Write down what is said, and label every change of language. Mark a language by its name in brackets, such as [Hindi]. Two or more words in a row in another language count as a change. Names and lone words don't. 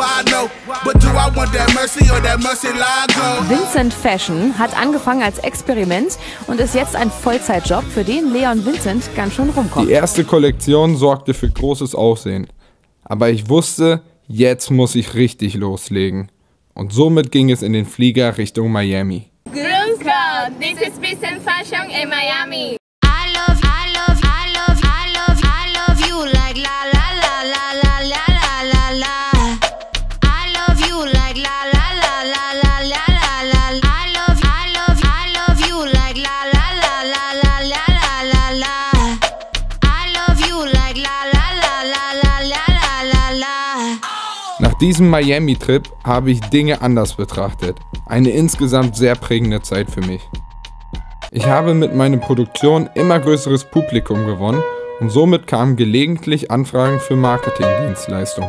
[German] Vincent Fashion hat angefangen als Experiment und ist jetzt ein Vollzeitjob, für den Leon Vincent ganz schön rumkommt. Die erste Kollektion sorgte für großes Aufsehen. Aber ich wusste, jetzt muss ich richtig loslegen. Und somit ging es in den Flieger Richtung Miami. Grüß Gott, [English] this is Vincent Fashion in Miami. You like la la la la la la la la. I love you like la la la la la la la la. I love you like la la la la la la la la. I love you like la la la la la la la la. [German] Nach diesem Miami-Trip habe ich Dinge anders betrachtet. Eine insgesamt sehr prägende Zeit für mich. Ich habe mit meinen Produktionen immer größeres Publikum gewonnen und somit kamen gelegentlich Anfragen für Marketingdienstleistungen.